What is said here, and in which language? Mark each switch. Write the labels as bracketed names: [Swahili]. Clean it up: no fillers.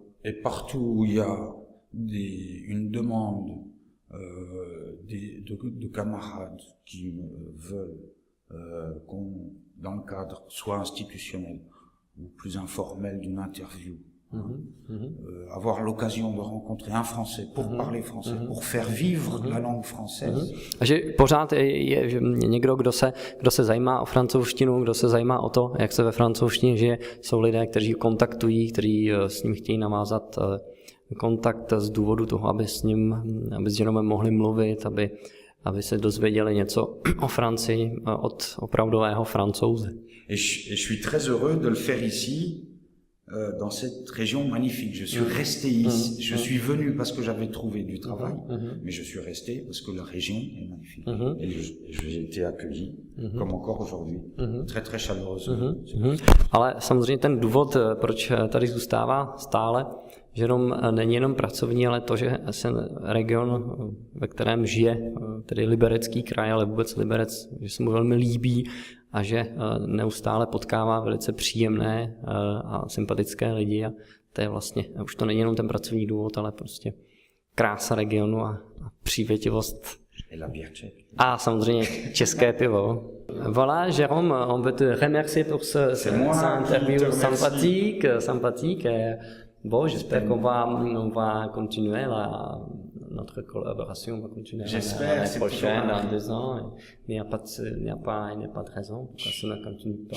[French] Et partout où il y a une demande de camarades qui veulent qu'on, dans le cadre soit institutionnel ou plus informel d'une interview, avoir l'occasion de rencontrer un Français pour parler français, pour faire vivre la langue française. [Czech] A že pořád je že někdo, kdo se zajímá o francouzštinu, kdo se zajímá o to, jak se ve francouzštině žije, jsou lidé, kteří kontaktují, kteří s ním chtějí navázat kontakt z důvodu toho, aby s Jérômem mohli mluvit, aby se dozvěděli něco o Francii od opravdového Francouze. [French] Et je suis très heureux de le faire ici, dans cette région magnifique. Je suis resté ici. Je suis venu parce que j'avais trouvé du travail, mais je suis resté parce que la région est magnifique. Et j'ai été accueilli, comme encore aujourd'hui, très très chaleureusement. [Czech] Ale samozřejmě ten důvod, proč tady zůstává stále, Jérôme není jenom pracovní, ale to, že se region, ve kterém žije, tedy Liberecký kraj, ale vůbec Liberec, že se mu velmi líbí a že neustále potkává velice příjemné a sympatické lidi a to je vlastně, už to není jenom ten pracovní důvod, ale prostě krása regionu a přívětivost. A samozřejmě české pivo. [French] Voilà, Jérôme, on veut te remercier pour cette interview sympathique. Bon, j'espère qu'on va continuer notre collaboration va continuer l'année prochaine, dans 2 ans. Il n'y a pas de raison pourquoi ça ne continue pas.